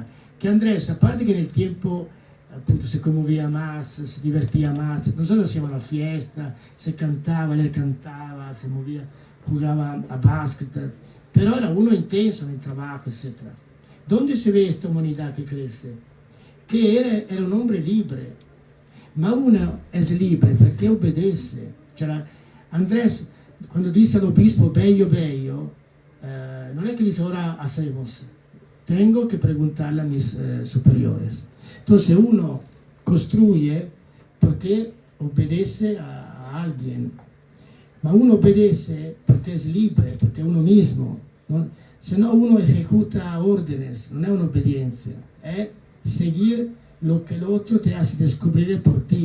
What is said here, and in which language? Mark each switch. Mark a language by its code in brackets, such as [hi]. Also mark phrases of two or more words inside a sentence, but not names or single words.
[es] Que Andrés, aparte que en el tiempo appunto, se conmovía más, se divertía más, nosotros hacíamos la fiesta, se cantaba, él cantaba, se movía, jugaba a básquet, pero era uno intenso en el trabajo, etc. ¿Dónde se ve esta humanidad que crece? Que era un hombre libre, ma uno es libre perché obedece. Cioè, Andrés, cuando dice al obispo bello, bello, [it] non è che [es] dice ora hacemos. Tengo que preguntarle a mis superiores. Entonces uno construye porque obedece a alguien, ma uno obedece porque es libre, porque es uno mismo, ¿no? Se no uno ejecuta órdenes, no es una obediencia, es seguir lo que el otro te hace descubrir por ti.